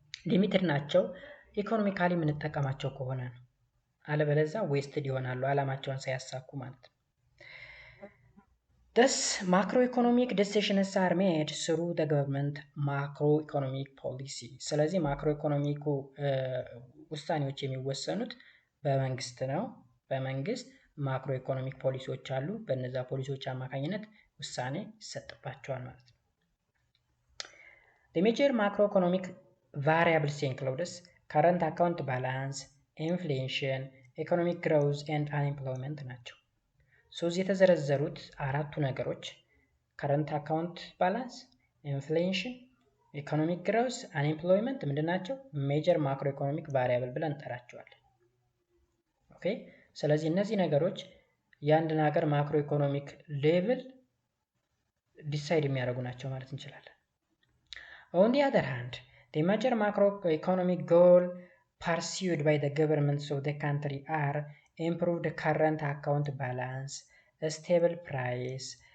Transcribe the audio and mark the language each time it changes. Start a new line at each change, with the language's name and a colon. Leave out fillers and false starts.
Amharic: ሊሚትድ ናቸው ኢኮኖሚካሊ የምንጠቀማቸው ከሆነ ነው። አለበለዚያ ዌስትድ ይሆናሉ አላማቸውን ሳያሳኩ ማለት ነው።
English: thus macroeconomic decisions are made through the government macroeconomic policy።
Amharic: ስለዚህ ማክሮኢኮኖሚኩ ውሳኔዎች የሚወሰኑት በመንግስት ነው። በመንግስት ማክሮ ኢኮኖሚክ ፖሊሲዎች አሉ። በእነዛ ፖሊሲዎች አማካኝነት ውሳኔ ይሰጥባቸዋል ማለት ነው።
English: The major macroeconomic variables includes current account balance, inflation, economic growth and unemployment
Amharic: ናቸው። እዚህ የተዘረዘሩት አራቱ ነገሮች
English: current account balance, inflation, economic growth, unemployment
Amharic: ምንድን ናቸው? major macroeconomic variable ብለን እንጠራቸዋለን። ኦኬ ስለዚህ እነዚህ ነገሮች የአንድን ሀገር ማክሮ ኢኮኖሚክ ሌቭል ዲሳይድ የሚያደርጉ ናቸው ማለት እንችላለን።
English: On the other hand, the major macroeconomic goal pursued by the governments of the country are improved current account balance, a stable price,